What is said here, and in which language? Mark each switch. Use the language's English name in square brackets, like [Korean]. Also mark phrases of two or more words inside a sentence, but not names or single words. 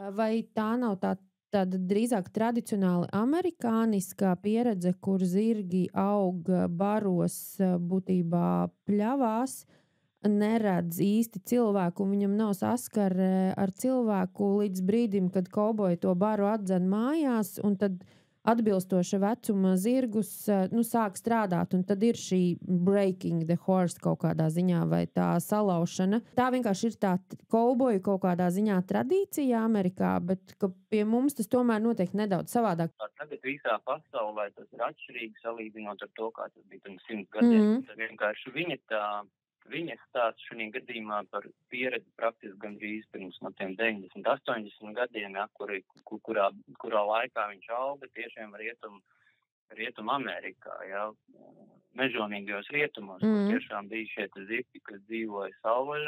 [Latvian] Vai tā nav tāda drīzāk tradicionāli amerikāniskā pieredze, kur zirgi aug baros, būtībā pļavās, neredz īsti cilvēku, un viņam nav saskare ar cilvēku līdz brīdim, kad kauboji to baru atdzen mājās, un tad atbilstoša vecuma zirgus sāk strādāt, un tad ir šī [English] breaking the horse [Latvian] kaut kādā ziņā, vai tā salaušana. Tā vienkārši ir tā kauboju kaut kādā ziņā tradīcija Amerikā, bet ka pie mums tas tomēr notiek nedaudz savādāk. Tagad visā pasaulē tas ir atšķirīgi salīdzinot ar to, kā tas bija pirms 100 gadiem. Tad vienkārši viņa stāsts šajā gadījumā par pieredzi praktiski gandrīz pirms no tiem 90, 80 gadiem, ja, kurā laikā viņš auga tiešām rietum Amerikā, ja, mežonīgajos rietumos, kur tiešām bija šie zirgi, kas dzīvoja savvaļā,